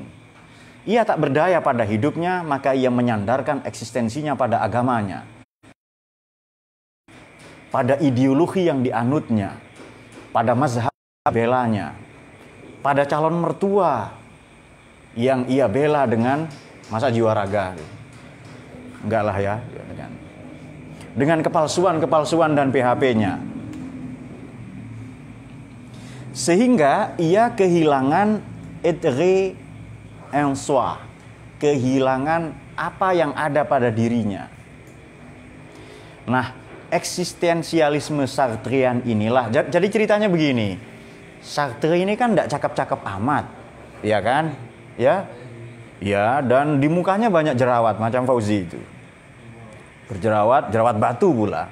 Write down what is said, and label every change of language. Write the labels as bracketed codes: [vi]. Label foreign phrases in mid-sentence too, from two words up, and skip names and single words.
[id] Ia tak berdaya pada hidupnya, maka ia menyandarkan eksistensinya pada agamanya, pada ideologi yang dianutnya, pada mazhab belanya, pada calon mertua yang ia bela dengan masa jiwa raga. Enggak lah ya, dengan kepalsuan dan PHP-nya. Sehingga ia kehilangan [fr] être en soi, [id] kehilangan apa yang ada pada dirinya. Nah, eksistensialisme Sartrean inilah, jadi ceritanya begini. Sartre ini kan tidak cakep-cakep amat, ya kan? Ya, dan di mukanya banyak jerawat macam Fauzi itu, berjerawat batu pula.